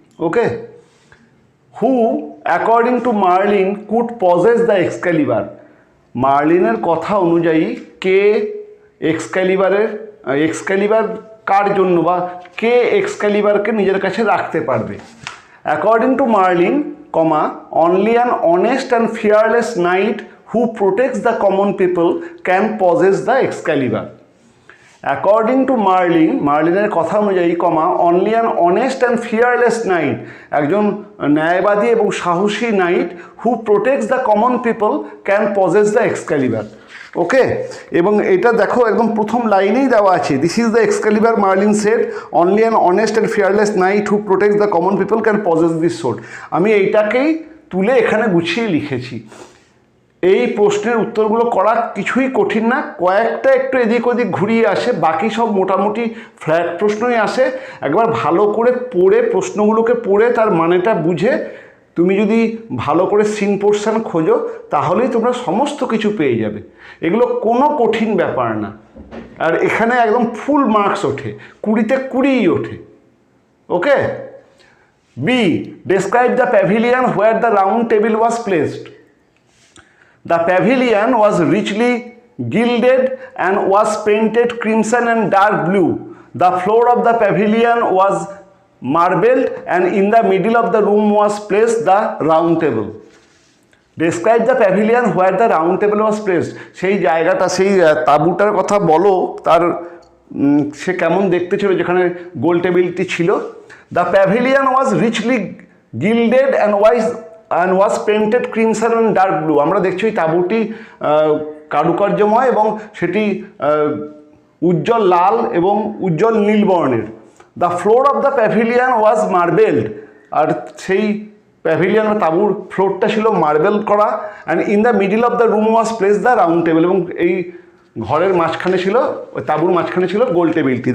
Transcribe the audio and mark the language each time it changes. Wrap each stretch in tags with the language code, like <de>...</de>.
<en>Okay, who according to Merlin could possess the Excalibur.</en> <bn>মার্লিনের কথা অনুযায়ী কে এক্সক্যালিবার কার জন্য, বা কে এক্সক্যালিবারকে নিজের কাছে রাখতে পারবে।</bn> <en>According to Merlin, only an honest and fearless knight who protects the common people can possess the Excalibur. According to</en> <bn>মার্লিনের কথা অনুযায়ী,</bn> <en>only an honest and fearless knight,</en> <bn>একজন ন্যায়বাদী এবং সাহসী night,</bn> <en>who protects the common people can possess the Excalibur.</en> <bn>ওকে, এবং এটা দেখো একদম প্রথম লাইনেই দেওয়া আছে,</bn> <en>This is the Excalibur Merlin said, only an honest and fearless knight who protects the common people can possess this sword.</en> <bn>আমি এইটাকেই তুলে এখানে গুছিয়ে লিখেছি। এই প্রশ্নের উত্তরগুলো করা কিছুই কঠিন না, কয়েকটা একটু এদিক ওদিক ঘুরিয়ে আসে, বাকি সব মোটামুটি ফ্ল্যাট প্রশ্নই আসে। একবার ভালো করে পড়ে, প্রশ্নগুলোকে পড়ে তার মানেটা বুঝে তুমি যদি ভালো করে সিন পোর্শন খোঁজো, তাহলেই তোমরা সমস্ত কিছু পেয়ে যাবে। এগুলো কোনো কঠিন ব্যাপার না, আর এখানে একদম ফুল মার্কস ওঠে, 20তে 20ই ওঠে।</bn> <en>Okay, B, describe the pavilion where the round table was placed. The pavilion was richly gilded and was painted crimson and dark blue. The floor of the pavilion was marbled and in the middle of the room was placed the round table. Describe the pavilion where the round table was placed.</en> <bn>সেই জায়গাটা, সেই তাঁবুটার কথা বলো, তার সে কেমন দেখতে ছিল যেখানে গোল টেবিলটি ছিল।</bn> <en>The pavilion was richly gilded and was painted crimson and dark blue.</en> <bn>আমরা দেখছি ওই তাঁবুটি কারুকার্যময় এবং সেটি উজ্জ্বল লাল এবং উজ্জ্বল নীল বর্ণের।</bn> <en>the floor of the pavilion was marbled,</en> <bn>আর সেই প্যাভিলিয়ন বা তাঁবুর ফ্লোরটা ছিল মার্বেল করা।</bn> <en>and in the middle of the room was place the round table,</en> <bn>এবং এই ঘরের মাঝখানে ছিল, ওই তাঁবুর মাঝখানে ছিল গোল টেবিলটি।</bn>